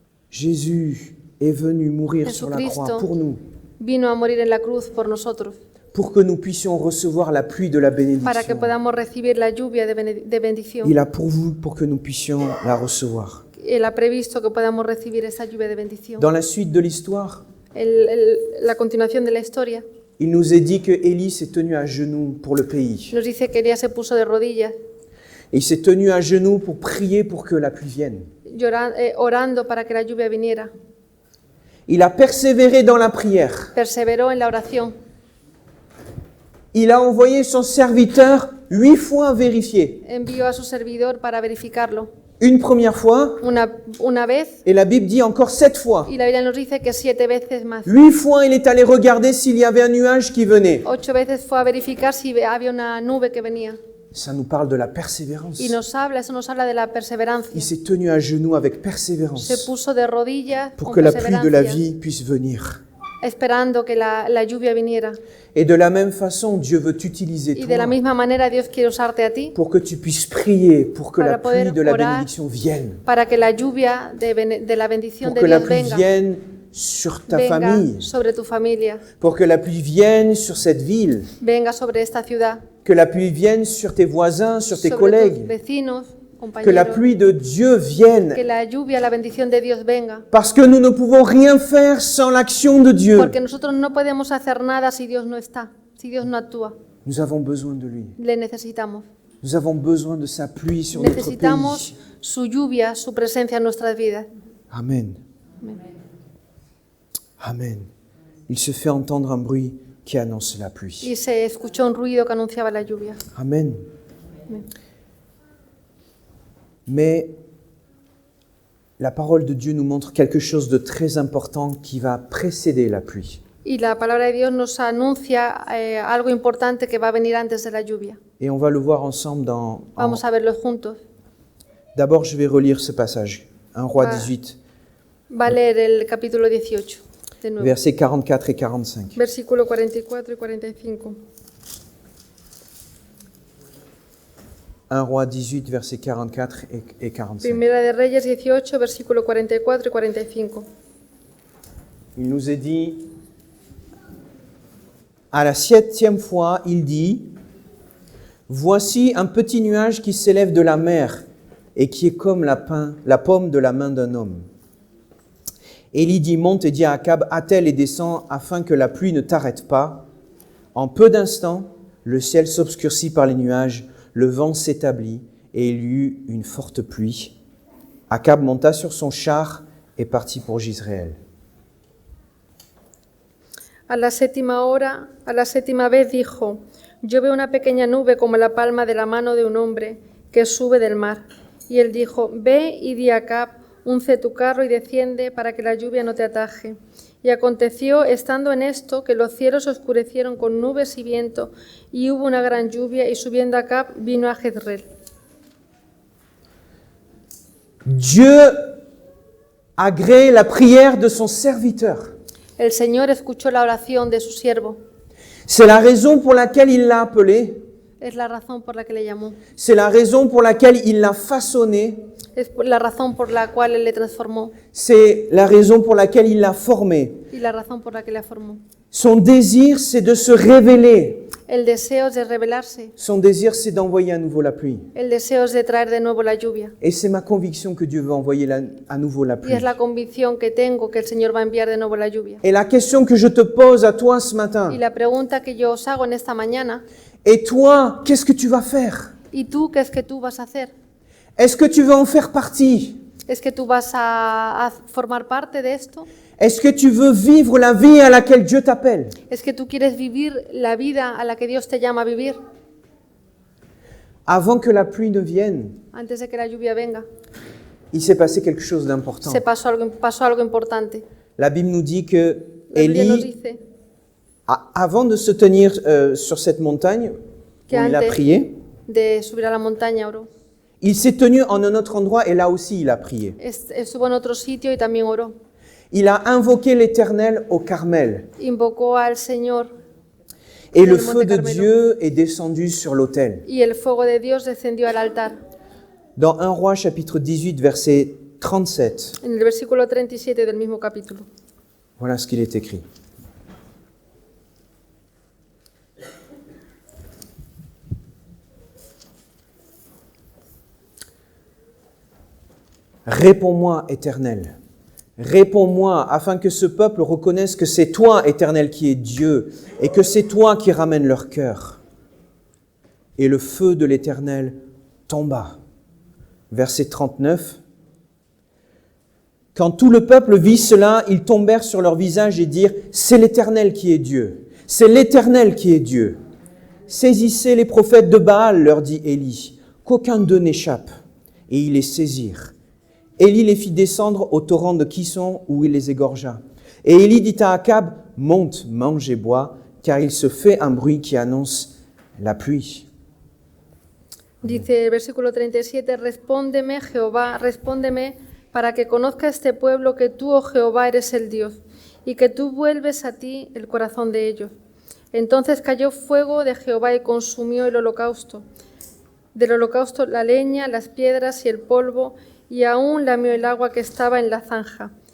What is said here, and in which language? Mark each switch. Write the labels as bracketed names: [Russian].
[French] Jésus est venu mourir sur la croix [Spanish] Jesucristo [French] pour nous, [Spanish] vino a morir en la cruz por nosotros, [French] pour que nous puissions recevoir la pluie de la [Spanish] para que [French] bénédiction. [Spanish] podamos recibir la lluvia de bendición. [French] Il a pourvu pour que nous puissions la recevoir. [Spanish] Él ha previsto que podamos recibir esa lluvia de bendición. [French] Dans la suite de l'histoire, [Spanish] La continuación de la historia [French] il nous est dit que Élie s'est tenu à genoux pour le pays. [Spanish] nos dice que Elías se puso de rodillas, [French] Et il s'est tenu à genoux pour prier pour que la pluie vienne. [Spanish] orando para que la lluvia viniera. [French] Il a persévéré dans la prière. [Spanish] Perseveró en la oración. [French] Il a envoyé son serviteur 8 fois vérifier. [Spanish] Envió a su servidor para verificarlo. [French] Une première fois, [Spanish] Una vez, [French] et la Bible dit encore 7 fois. [Spanish] y la Biblia nos dice que 7 veces más. [French] 8 fois, il est allé regarder s'il y avait un nuage qui venait. [Spanish] 8 veces fue a verificar si había una nube que venía. [French] Ça nous parle de la persévérance. [Spanish] Y eso nos habla de la perseverancia. [French] Il s'est tenu à genoux avec [Spanish] Se [French] persévérance [Spanish] puso de rodillas [French] pour [Spanish] con [French] que la pluie de la [Spanish] perseverancia, [French] vie puisse venir. [Spanish] esperando que la lluvia viniera. [French] Et de la même façon, Dieu veut t'utiliser [Spanish] Y de la [French] toi [Spanish] misma manera Dios quiere usarte a ti [French] pour que tu puisses prier pour que la [Spanish] Para poder [French] pluie de la [Spanish] orar, [French] bénédiction vienne. [Spanish] para que la lluvia de la bendición [French] Pour [Spanish] de [French] que la [Spanish] Dios [French] pluie [Spanish] venga, [French] vienne sur ta [Spanish] venga [French] famille. [Spanish] sobre tu familia, [French] Pour que la pluie vienne sur cette ville. [Spanish] venga sobre esta ciudad, [French] Que la pluie vienne sur tes voisins, sur tes [Spanish] sobre tus [French] collègues. [Spanish] vecinos, [French] Que la [Spanish] compañeros, [French] pluie de Dieu vienne. [Spanish] que la lluvia, la bendición de Dios venga. [French] Parce que nous ne pouvons rien faire sans l'action de Dieu. [Spanish] Porque nosotros no podemos hacer nada si Dios no está, si Dios no actúa. [French] Nous avons besoin de lui. [Spanish] Le necesitamos. [French] Nous avons besoin de sa pluie sur notre [Spanish] Necesitamos [French] pays. [Spanish] su lluvia, su presencia en nuestras vidas. [French] Amen. [Spanish] Amen. [French] Il se fait entendre un bruit qui annonce la pluie. [Spanish] Y se escuchó un ruido que anunciaba la lluvia. [French] Amen. [Spanish] Amen. [French] Mais la parole de Dieu nous montre quelque chose de très important qui va précéder la pluie. [Spanish] Y la palabra de Dios nos anuncia algo importante que va a venir antes de la lluvia. [French] Et on va le voir ensemble dans... [Spanish] Vamos a verlo juntos. [French] D'abord, je vais relire ce passage. 1 Roi Ah. 18, [Spanish] Va a leer el capítulo 18, de nuevo. [French] versets 44 et 45. [Spanish] Versículo 44 y 45. [French] 1 Roi 18, versets 44 et 45. [Spanish] Primera de Reyes 18, versículo 44 y 45. [French] Il nous est dit, à la 7e fois, il dit, « Voici un petit nuage qui s'élève de la mer et qui est comme la paume de la main d'un homme. » Élie dit, « Monte et dis à Akab, attelle et descends afin que la pluie ne t'arrête pas. » En peu d'instants, le ciel s'obscurcit par les nuages, le vent s'établit et il y eut une forte pluie. Akab monta sur son char et partit pour Jezreel. [Spanish] A la séptima vez dijo, yo veo una pequeña nube como la palma de la mano de un hombre que sube del mar. Y él dijo, ve y di a Acab, unce tu carro y desciende para que la lluvia no te ataje. Y aconteció, estando en esto, que los cielos se oscurecieron con nubes y viento, y hubo una gran lluvia, y subiendo Acab vino a Jezreel. [French] Dieu agrée la prière de son serviteur. [Spanish] El Señor escuchó la oración de su siervo. [French] C'est la raison pour laquelle il l'a appelé. [Spanish] Es la razón por la que le llamó. [French] C'est la raison pour laquelle il l'a façonné. [Spanish] Es la razón por la cual Él le transformó [French] C'est la raison pour laquelle il l'a formé. [Spanish] y la razón por la que le formó. [French] Son désir, c'est de se révéler. [Spanish] El deseo es de revelarse. [French] Son désir, c'est d'envoyer à nouveau la pluie. [Spanish] El deseo es de traer de nuevo la lluvia. [French] Et c'est ma conviction que Dieu veut envoyer à nouveau la [Spanish] Y [French] pluie. [Spanish] es la convicción que tengo que el Señor va a enviar de nuevo la lluvia. [French] Et la question que je te pose à toi ce matin, [Spanish] Y la pregunta que yo os hago en esta mañana, [French] et toi, qu'est-ce que tu vas faire? [Spanish] ¿y tú qué es que tú vas a hacer? [French] Est-ce que tu veux en faire partie? [Spanish] ¿Es que tú vas a formar parte de esto? [French] Est-ce que tu veux vivre la vie à laquelle Dieu t'appelle? [Spanish] ¿Es que tú quieres vivir la vida a la que Dios te llama a vivir [French] Avant que la pluie ne vienne, [Spanish] antes de que la lluvia venga? [French] il s'est passé quelque chose d'important. [Spanish] Pasó algo importante. [French] La Bible nous dit que [Spanish] La Biblia nos [French] Élie, [Spanish] dice [French] avant de se tenir sur cette montagne où [Spanish] que [French] il a [Spanish] antes [French] prié, [Spanish] de subir a la montaña oró. [French] il s'est tenu en un autre endroit et là aussi il a prié. [Spanish] Estuvo en otro sitio y también oró. [French] Il a invoqué l'Éternel au Carmel [Spanish] Invocó al Señor [French] et [Spanish] en [French] le [Spanish] el [French] feu [Spanish] monte [French] de [Spanish] Carmelo. [French] Dieu est descendu sur l'autel. [Spanish] Y el fuego de Dios descendió al altar. [French] Dans 1 Roi chapitre 18 verset 37, [Spanish] En el versículo 37 del mismo capítulo. [French] voilà ce qu'il est écrit. Réponds-moi, Éternel. Réponds-moi, afin que ce peuple reconnaisse que c'est toi, Éternel, qui es Dieu, et que c'est toi qui ramènes leur cœur. Et le feu de l'Éternel tomba. Verset 39. Quand tout le peuple vit cela, ils tombèrent sur leur visage et dirent « C'est l'Éternel qui est Dieu. C'est l'Éternel qui est Dieu. » « Saisissez les prophètes de Baal, leur dit Élie, qu'aucun d'eux n'échappe. Et ils les saisirent. Élie les fit descendre au torrent de Kison où il les égorgea. Et Élie dit à Akab, « Monte, mange et bois, car il se fait un bruit qui annonce la pluie. » [Spanish] Dice el versículo 37, Respóndeme, Jehová, respóndeme, para que conozca este pueblo que tú, oh Jehová, eres el Dios, y que tú vuelves a ti el corazón de ellos. Entonces cayó fuego de Jehová y consumió el holocausto. Del holocausto la leña, las piedras y el polvo, y aún lamió el agua que estaba en la zanja.